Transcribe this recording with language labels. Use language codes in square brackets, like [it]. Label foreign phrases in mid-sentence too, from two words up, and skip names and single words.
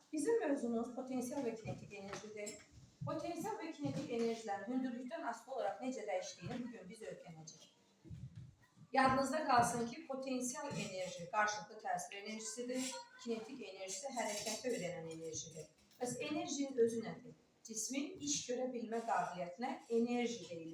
[az] Bizim mövzumuz potansiyel ve kinetik enerjidir. Potansiyel ve kinetik enerjilerin hündürlükten asılı olarak necə dəyişdiyini bugün biz öyrənəcəyik. Yadınızda qalsın ki, potansiyel enerji qarşılıqlı təsir enerjisidir, kinetik enerjisi hərəkəti öyrənən enerjidir. Bəs enerjinin özü nədir? Cismin iş görə bilmə qabiliyyətinə enerji deyilir.